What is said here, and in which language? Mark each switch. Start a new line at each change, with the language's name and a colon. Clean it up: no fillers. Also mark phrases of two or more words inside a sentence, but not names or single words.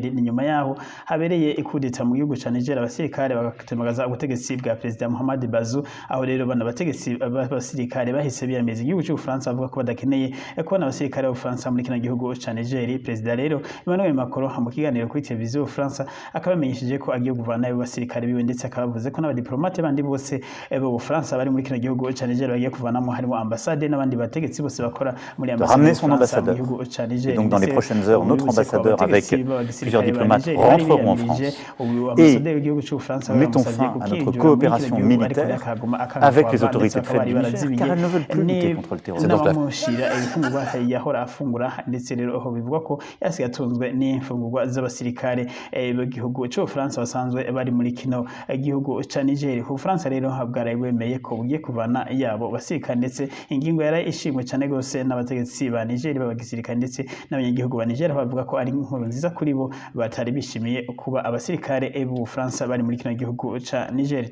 Rundi: Ni nyuma yaho habereye ikudeta mu gihugu ca Niger, abasirikare bagatemagaza ubutegetsi bwa Perezida Mohamed Bazoum, aho rero bana bategetsi b'abasirikare bahise biyameza igihugu cy'Ubufaransa bavuga ko badakeneye kubona abasirikare b'Ubufaransa muri kino gihugu ca Niger. Perezida rero Emmanuel Macron mu kiganiro kuri televiziyo y'Ubufaransa akaba yamenyesheje ko agiye kuvana abasirikare biwe, ndetse akaba yavuze ko n'abadiplomate bandi bose b'Ubufaransa bari muri kino gihugu ca Niger bagiye kuvanamo harimo ambassade n'abandi bategetsi bose bakora muri
French: ramener son ambassadeur. Et donc dans les prochaines heures, notre ambassadeur avec plusieurs diplomates rentreront en France et mettons fin à notre coopération militaire avec les autorités près du Niger, car elles ne veulent plus lutter contre le terrorisme.
Rundi: yahora afungura, ndetse rero aho bivuga ko yasigaye atunzwe n'imfungurwa z'abasirikare b'igihugu cy'Ubufaransa basanzwe bari muri kino gihugu ca Niger. Ubufaransa rero bwarabwemeye ko bugiye kuvana yabo basirikare, ndetse ingingo yari ishimwe cyane gose n'abategetsi ba Niger b'abagisirikare ndetse n'abanyagihugu ba Niger bavuga ko ari inkuru nziza kuri bo, batari bishimiye kuba abasirikare b'Ubufaransa bari muri kino gihugu ca Niger.